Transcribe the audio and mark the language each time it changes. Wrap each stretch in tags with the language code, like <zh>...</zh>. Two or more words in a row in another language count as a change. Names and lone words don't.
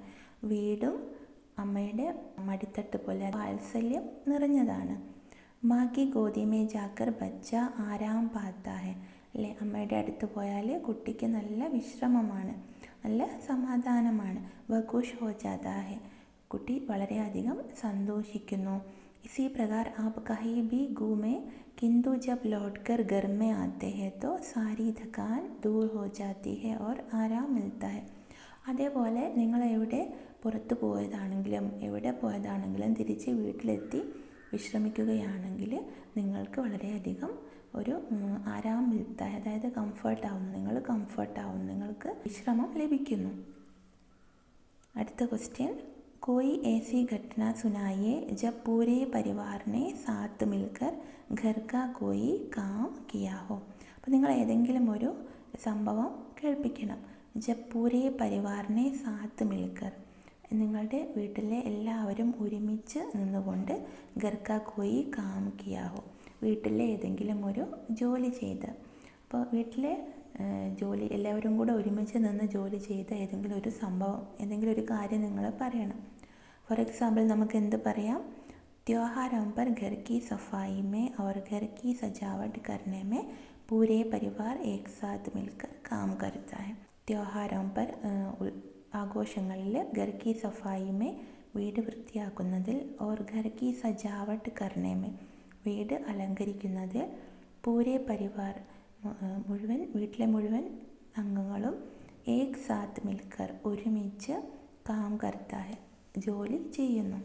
<ml>വീടും അമ്മയുടെ മടിത്തട്ട് പോലെ വാത്സല്യം നിറഞ്ഞതാണ്.</ml> <hi>माँ की गोदी में जाकर बच्चा आराम पाता है.</hi> <ml>അല്ലേ, അമ്മയുടെ അടുത്ത് പോയാൽ കുട്ടിക്ക് നല്ല വിശ്രമമാണ്, നല്ല സമാധാനമാണ്.</ml> <hi>वह खुश हो जाता है.</hi> <ml>കുട്ടി വളരെയധികം സന്തോഷിക്കുന്നു.</ml> <hi>इसी प्रकार आप कहीं भी घूमे किंतु जब लौटकर घर में आते हैं तो सारी थकान दूर हो जाती है और आराम मिलता है.</hi> <ml>അതേപോലെ നിങ്ങൾ പുറത്തു പോയതാണെങ്കിലും എവിടെ പോയതാണെങ്കിലും തിരിച്ച് വീട്ടിലെത്തി വിശ്രമിക്കുകയാണെങ്കിൽ നിങ്ങൾക്ക് വളരെയധികം ഒരു</ml> <hi>आराम मिलता,</hi> <ml>അതായത് കംഫർട്ടാവും, നിങ്ങൾക്ക് വിശ്രമം ലഭിക്കുന്നു. അടുത്ത ക്വസ്റ്റ്യൻ,</ml> <hi>कोई ऐसी घटना सुनाइए जब पूरे परिवार ने साथ मिलकर घर का कोई काम किया हो.</hi> <ml>അപ്പോൾ നിങ്ങൾ ഏതെങ്കിലും ഒരു സംഭവം കേൾപ്പിക്കണം.</ml> <hi>जब पूरे परिवार ने साथ मिलकर,</hi> <ml>നിങ്ങളുടെ വീട്ടിലെ എല്ലാവരും ഒരുമിച്ച് നിന്നുകൊണ്ട്</ml> <hi>घर का कोई काम किया हो,</hi> <ml>വീട്ടിലെ ഏതെങ്കിലും ഒരു ജോലി ചെയ്ത്. അപ്പോൾ വീട്ടിലെ ജോലി എല്ലാവരും കൂടെ ഒരുമിച്ച് നിന്ന് ജോലി ചെയ്ത ഏതെങ്കിലും ഒരു സംഭവം, ഏതെങ്കിലും ഒരു കാര്യം നിങ്ങൾ പറയണം.</ml> <en>for example</en> <ml>നമുക്ക് എന്ത് പറയാം?</ml> <hi>त्योहारों पर घर की सफाई में और घर की सजावट करने में पूरे परिवार एक साथ मिलकर काम करता है. त्योहारों पर ആഘോഷങ്ങളിൽ घर की सफाई में</hi> <ml>വീട് വൃത്തിയാക്കുന്നതിൽ,</ml> <hi>और घर की सजावट करने में</hi> <ml>വീട് അലങ്കരിക്കുന്നതിൽ,</ml> <hi>पूरे परिवार</hi> <ml>വീട്ടിലെ മുഴുവൻ അംഗങ്ങളും</ml> <hi>एक साथ मिलकर ഒരുമിച്ച് काम करता है</hi> <ml>ജോലി ചെയ്യുന്നു.</ml>